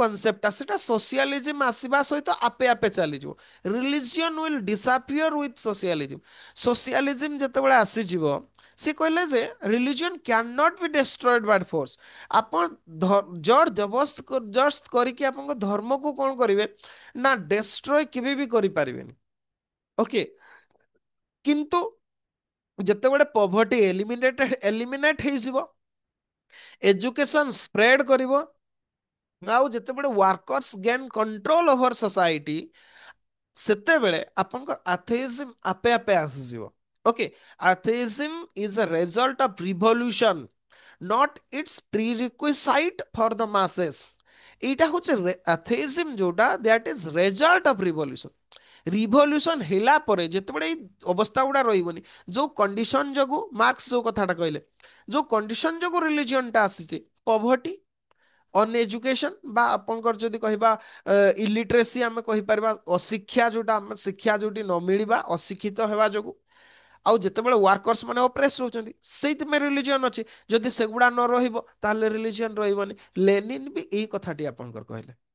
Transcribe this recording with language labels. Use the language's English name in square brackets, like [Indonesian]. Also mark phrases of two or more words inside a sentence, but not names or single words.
[Odia] କନସେପ୍ଟଟା ସେଟା ସୋସିଆଲିଜିମ୍ ଆସିବା ସହିତ ଆପେ ଆପେ ଚାଲିଯିବ [English] religion will disappear with socialism socialism [Odia] ଯେତେବେଳେ ଆସିଯିବ ସେ କହିଲେ ଯେ [English] religion can not be destroyed by force [Odia] ଆପଣ ଜୋର ଜବରଦସ୍ତ କରିକି ଆପଣଙ୍କ ଧର୍ମକୁ କଣ କରିବେ ନା ଡେଷ୍ଟ୍ରୟ କେବେ ବି କରିପାରିବେନି ଓକେ କିନ୍ତୁ ଯେତେବେଳେ [English] poverty eliminate [Odia] ହେଇଯିବ [English] education spread [Odia] କରିବ ଆଉ ଯେତେବେଳେ [English] workers gain control over society [Odia] ସେତେବେଳେ ଆପଣଙ୍କର [English] ଆଥେଇଜିମ୍ [Odia] ଆପେ ଆପେ ଆସିଯିବ [English] ଓକେ atheism is a result of revolution not its prerequisite for the masses [Odia] ଏଇଟା ହଉଛି [English] atheism ଯୋଉଟା that is result of revolution ରିଭଲ୍ୟୁସନ [Odia] ହେଲା ପରେ ଯେତେବେଳେ ଏଇ ଅବସ୍ଥା ଗୁଡା ରହିବନି ଯୋଉ କଣ୍ଡିସନ ଯୋଗୁ ମାର୍କ୍ସ ଯୋଉ କଥାଟା କହିଲେ ଯୋଉ କଣ୍ଡିସନ ଯୋଗୁ ରିଲିଜିଅନଟା ଆସିଛି [English] poverty uneducation [Odia] ବା ଆପଣଙ୍କର ଯଦି କହିବା ଇଲିଟ୍ରେସି ଆମେ କହିପାରିବା ଅଶିକ୍ଷା ଯୋଉଟା ଆମେ ଶିକ୍ଷା ଯୋଉଠି ନ ମିଳିବା ଅଶିକ୍ଷିତ ହେବା ଯୋଗୁ ଆଉ ଯେତେବେଳେ ୱାର୍କର୍ସ ମାନେ ଅପ୍ରେସ୍ ରହୁଛନ୍ତି ସେଇଥିପାଇଁ ରିଲିଜିଅନ ଅଛି ଯଦି ସେଗୁଡା ନ ରହିବ ତାହେଲେ ରିଲିଜିଅନ ରହିବନି ଲେନିନ୍ ବି ଏଇ କଥାଟି ଆପଣଙ୍କର କହିଲେ